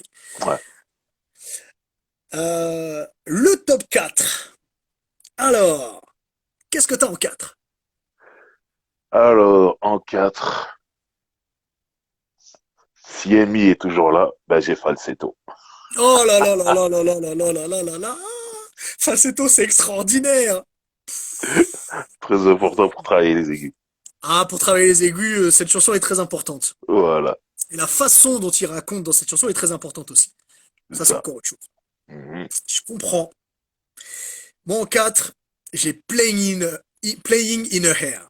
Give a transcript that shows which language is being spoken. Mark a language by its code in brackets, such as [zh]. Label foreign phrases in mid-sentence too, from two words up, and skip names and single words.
[fr] Ouais. Le top 4. Alors, qu'est-ce que t'as en 4? Alors, en 4, si Amy est toujours là, ben j'ai Falsetto. Oh là là là là là là là là là là là là. Falsetto, c'est extraordinaire. Très important pour travailler les aigus. Ah, pour travailler les aigus, cette chanson est très importante. Voilà, Et la façon dont il raconte dans cette chanson est très importante aussi. c'est Ça, c'est ça. encore autre chose. Mhm. Je comprends. Moi, en 4, j'ai Playing in a Hair.